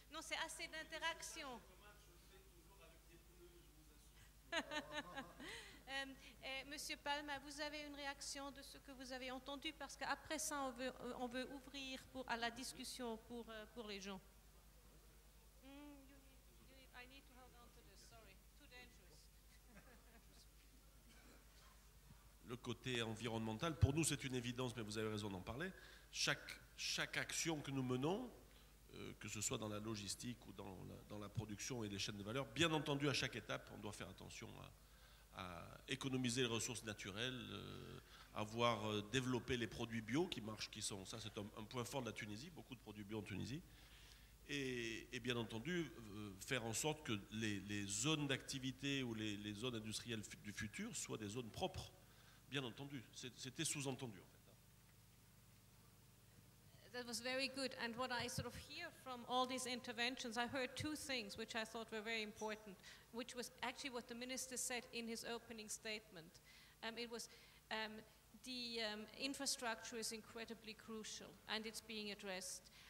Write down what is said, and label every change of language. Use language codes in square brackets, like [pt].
[fr] Non, c'est assez d'interaction. Monsieur Palma, vous avez une réaction de ce que vous avez entendu, parce qu'après ça, on veut ouvrir à la discussion pour les gens. [en] I need to hold on to this, sorry, too dangerous. [fr] Le côté environnemental, pour nous c'est une évidence, mais vous avez raison d'en parler. Chaque action que nous menons, que ce soit dans la logistique ou dans la production et les chaînes de valeur, bien entendu à chaque étape, on doit faire attention à économiser les ressources naturelles, avoir développé les produits bio qui marchent, ça c'est un point fort de la Tunisie, beaucoup de produits bio en Tunisie. Et bien entendu, faire en sorte que les zones d'activité ou les zones industrielles du futur soient des zones propres, bien entendu. C'était sous-entendu en fait. [en] That was very good. And what I sort of hear from all these interventions, I heard two things which I thought were very important, which was actually what the minister said in his opening statement. It was the infrastructure is incredibly crucial and it's being addressed.